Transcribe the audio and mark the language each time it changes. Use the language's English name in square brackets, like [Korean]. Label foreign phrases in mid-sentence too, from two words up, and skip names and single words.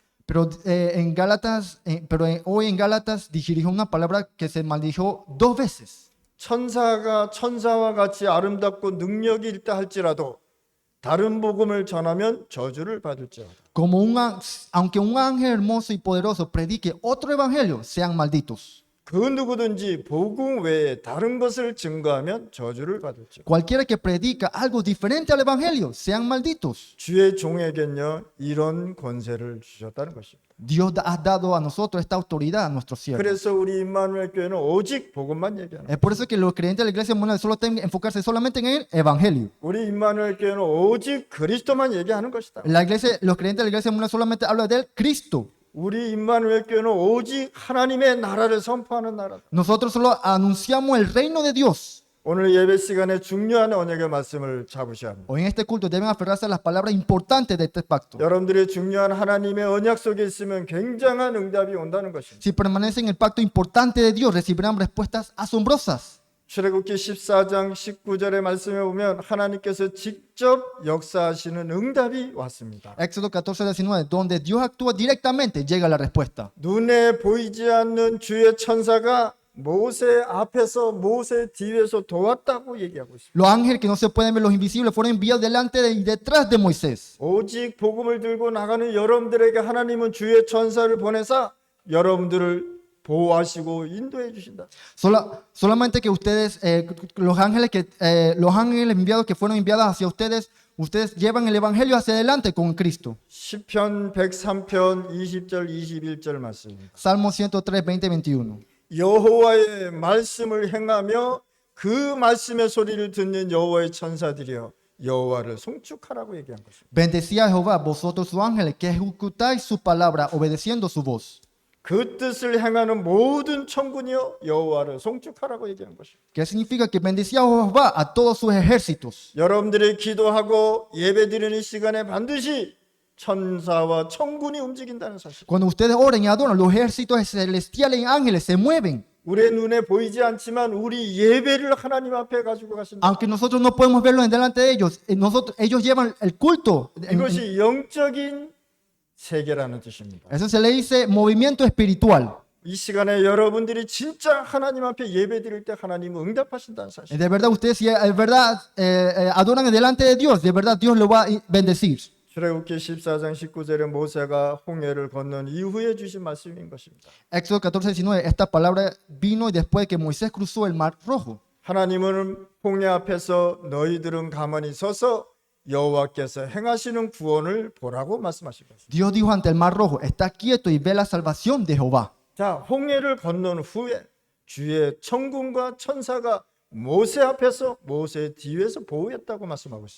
[Spanish] Pero hoy en Gálatas dirigió una palabra que se maldijo 2 veces. [Korean] 천사가 천사와 같이 아름답고 능력이 있다 할지라도 다른 복음을 전하면 저주를 받을지어다. [Spanish] Aunque un ángel hermoso y poderoso predique otro evangelio, sean malditos. [Korean] 그 누구든지 복음 외에 다른 것을 증거하면 저주를 받을지어다. [Spanish] Cualquiera que predica algo diferente al evangelio, sean malditos. [Korean] 주의 종에게는요 이런 권세를 주셨다는 것입니다. [Spanish] Dios ha dado a nosotros esta autoridad a nuestros siervos. [Korean] 그래서 우리 임마누엘 교회는 오직 복음만 얘기하는. [Spanish] Es por eso que los creyentes de la iglesia mundial solo tienen que enfocarse solamente en el evangelio. [Korean] 우리 임마누엘 교회는 오직 그리스도만 얘기하는 것이다. [Spanish] Los creyentes de la iglesia mundial solamente hablan del Cristo. [Korean] 우리 임마누엘 교회는 오직 하나님의 나라를 선포하는 나라다. [Spanish] Nosotros solo anunciamos el reino de Dios. [Korean] 오늘 예배 시간에 중요한 언약의 말씀을 잡으셔야 합니다. [Spanish] Hoy en este culto deben aferrarse a las palabras importantes de este pacto. [Korean] 여러분들의 중요한 하나님의 언약 속에 있으면 굉장한 응답이 온다는 것입니다. [Spanish] Si permanecen en el pacto importante de Dios, recibirán respuestas asombrosas. [Korean] 출애굽기 14장 19절의 말씀에 보면 하나님께서 직접 역사하시는 응답이 왔습니다. [Spanish] Éxodo 14:19, donde Dios actúa directamente, llega la respuesta. [Korean] 눈에 보이지 않는 주의 천사가 모세 앞에서 모세 뒤에서 도왔다고 얘기하고 있습니다. [Spanish] Los ángeles que no se pueden ver, los invisibles, fueron enviados delante y detrás de Moisés. [Korean] 오직 복음을 들고 나가는 여러분들에게 하나님은 주의 천사를 보내사 여러분들을 보호하시고 인도해 주신다. [Spanish] Solamente que ustedes, los ángeles enviados que fueron enviados hacia ustedes llevan el evangelio hacia adelante con Cristo. [Korean] 시편 103편 20절 21절 말씀입니다. [Spanish] Salmo 103, 20, 21. [Korean] 여호와의 말씀을 행하며 그 말씀의 소리를 듣는 여호와의 천사들이여 여호와를 송축하라고 얘기한 것입니다. [Spanish] Bendecía a Jehová, vosotros sus ángeles, que ejecutáis su palabra, obedeciendo su voz. [Korean] 그 뜻을 행하는 모든 천군이여 여호와를 송축하라고 얘기한 것입니다. [Spanish] ¿Qué significa? Que bendecía a Jehová a todos sus ejércitos. [Korean] 여러분들이 기도하고 예배드리는 시간에 반드시 천사와 천군이 움직인다는 사실. [Spanish] Cuando ustedes oren y adoran, los ejércitos celestiales y ángeles se mueven. [Korean] 우리의 눈에 보이지 않지만 우리 예배를 하나님 앞에 가지고 가신다. [Spanish] Aunque nosotros no podemos verlo en delante de ellos, ellos llevan el culto. [Korean] 이것이 영적인 세계라는 뜻입니다. [Spanish] Eso se le dice movimiento espiritual. [Korean] 이 시간에 여러분들이 진짜 하나님 앞에 예배드릴 때 하나님은 응답하신다는 사실. [Spanish] De verdad, ustedes si de verdad adoran delante de Dios, de verdad Dios lo va a bendecir. [Korean] 출애굽기 14장 19절에 모세가 홍해를 건넌 이후에 주신 말씀인 것입니다. [Spanish] Éxodo 14:19, esta palabra vino después de que Moisés cruzó el mar rojo. [Korean] 하나님은 홍해 앞에서 너희들은 가만히 서서 여호와께서 행하시는 구원을 보라고 말씀하신 것입니다. [Spanish] Dios dijo ante el mar rojo, está quieto y ve la salvación de Jehová. [Korean] 자, 홍해를 건넌 후에 주의 천군과 천사가 모세 앞에서 모세 뒤에서 보호했다고 말씀하고 있습니다.